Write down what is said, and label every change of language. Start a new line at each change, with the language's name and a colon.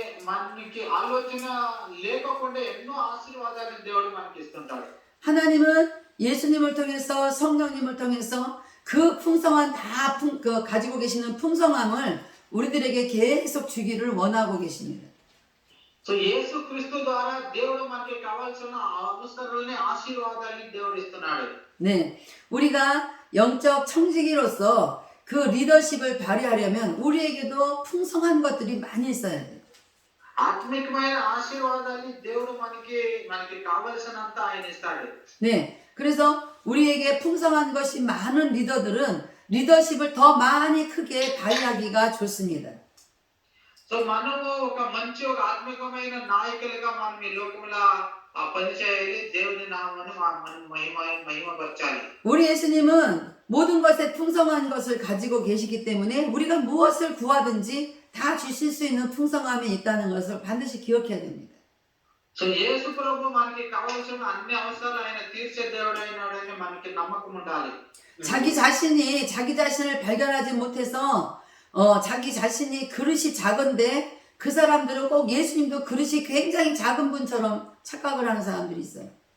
Telugu: మనకి ఆలోచన లేకుండా ఎన్నో ఆశీర్వాదాలను దేవుడు మనకి ఇస్తుంటాడు.
Korean: 하나님은 예수님을 통해서 성령님을 통해서 그 풍성한 가지고 계시는 풍성함을 우리들에게 계속 주기를 원하고 계십니다.
Telugu: సో యేసుక్రీస్తు ద్వారా దేవుడు మనకి కావాల్సిన అవసరాలని ఆశీర్వాదాలని దేవుడు ఇస్తున్నాడు.
Korean: 네, 우리가 영적 청지기로서 그 리더십을 발휘하려면 우리에게도 풍성한 것들이 많이 있어야 돼요.
Telugu: ఆత్మికమైన ఆశీర్వాదాన్ని దేవుడు మనకి కావాల్సినంత ఆయన ఇస్తాడు.
Korean: 네, 그래서 우리에게 풍성한 것이 많은 리더들은 리더십을 더 많이 크게 발휘하기가 좋습니다.
Telugu: సో మనము ఒక ఆత్మికమైన నాయకులుగా మనం ఈ లోకంలో పనిచేయాలి. దేవుని నామమును మనం మహిమపరచాలి.
Korean: 우리 예수님은 모든 것에 풍성한 것을 가지고 계시기 때문에 우리가 무엇을 구하든지 다 주실 수 있는 풍성함이 있다는 것을 반드시 기억해야 됩니다.
Telugu: సో యేసు ప్రభు మనకి కావాల్సిన అన్ని అవసరాలు ఆయన తీర్చే దేవుడైనాడని మనకి నమ్మకం ఉండాలి.
Korean: 자기 자신을 발견하지 못해서 자기 자신이 그릇이 작은데 그 사람들은 꼭 예수님도 그릇이 굉장히 작은 분처럼 착각을 하는 사람들이 있어요.